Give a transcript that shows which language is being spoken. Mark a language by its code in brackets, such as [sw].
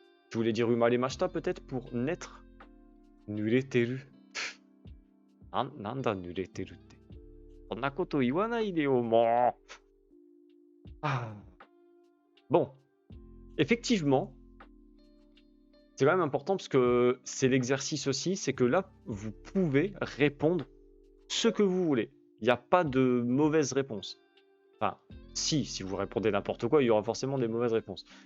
[fr] Tu voulais dire umaremashita peut-être pour naître? Nureteru. [ja] Nanda nureteruって。そんなこと言わないでよ、もう。 [fr] Ah. Bon. Effectivement, c'est quand même important parce que c'est l'exercice aussi, c'est que là, vous pouvez répondre ce que vous voulez. Il n'y a pas de mauvaise réponse. Enfin, si vous répondez n'importe quoi, il y aura forcément des mauvaises réponses.